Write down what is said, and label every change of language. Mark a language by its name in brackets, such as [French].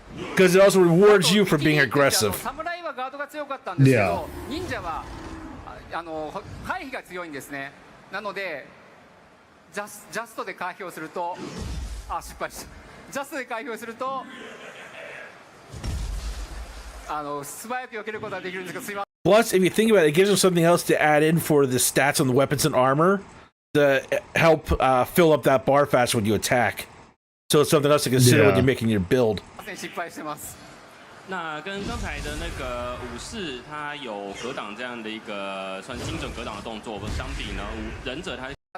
[English] Because it also rewards you for being aggressive. [Japanese] 侍はガードが強かったんですけど、忍者は回避が強いんですね。なのでジャストで回避をすると、失敗した。ジャストで回避をすると素早く避けることができるんですけど、すいません。 [English] Plus, if you think about it, it gives them something else to add in for the stats on the weapons and armor to help fill up that bar faster when you attack. So it's something else to consider when you're making your build. [Japanese] 失敗してます。 [Chinese] 那跟刚才的那个武士，他有格挡这样的一个算精准格挡的动作相比呢，忍者他。